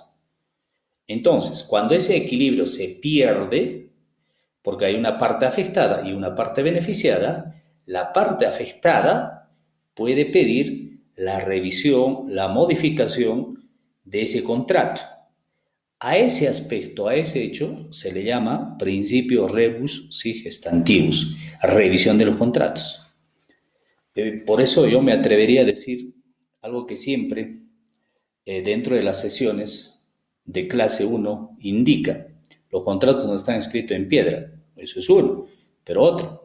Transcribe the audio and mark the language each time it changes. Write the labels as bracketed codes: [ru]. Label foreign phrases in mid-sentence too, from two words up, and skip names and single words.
[es] Entonces, cuando ese equilibrio se pierde, porque hay una parte afectada y una parte beneficiada, la parte afectada puede pedir la revisión, la modificación de ese contrato. A ese aspecto, a ese hecho, se le llama principio [la] rebus sic stantibus, [es] revisión de los contratos. Por eso yo me atrevería a decir algo que siempre dentro de las sesiones de clase 1 indica. Los contratos no están escritos en piedra, eso es uno, pero otro.